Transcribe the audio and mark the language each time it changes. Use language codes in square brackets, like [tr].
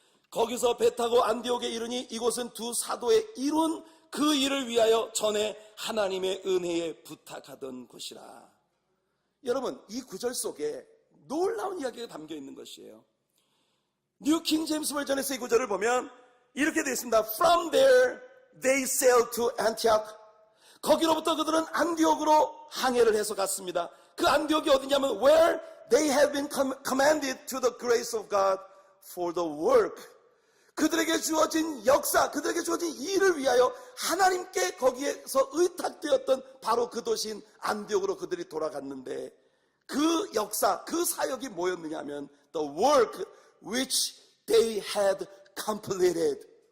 [ko] 거기서 배 타고 안디옥에 이르니 이곳은 두 사도의 이룬 그 일을 위하여 전에 하나님의 은혜에 부탁하던 곳이라. 여러분, 이 구절 속에 놀라운 이야기가 담겨 있는 것이에요. 뉴 킹 제임스 버전에서 이 구절을 보면 이렇게 되어 있습니다. [en] From there they sailed to Antioch. [ko] 거기로부터 그들은 안디옥으로 항해를 해서 갔습니다. 그 안디옥이 어디냐면 [en] where they have been commanded to the grace of God for the work. [ko] 그들에게 주어진 역사, 그들에게 주어진 일을 위하여 하나님께 거기에서 의탁되었던 바로 그 도시인 안디옥으로 그들이 돌아갔는데, 그 역사, 그 사역이 뭐였느냐 하면 [en] the work which they had completed.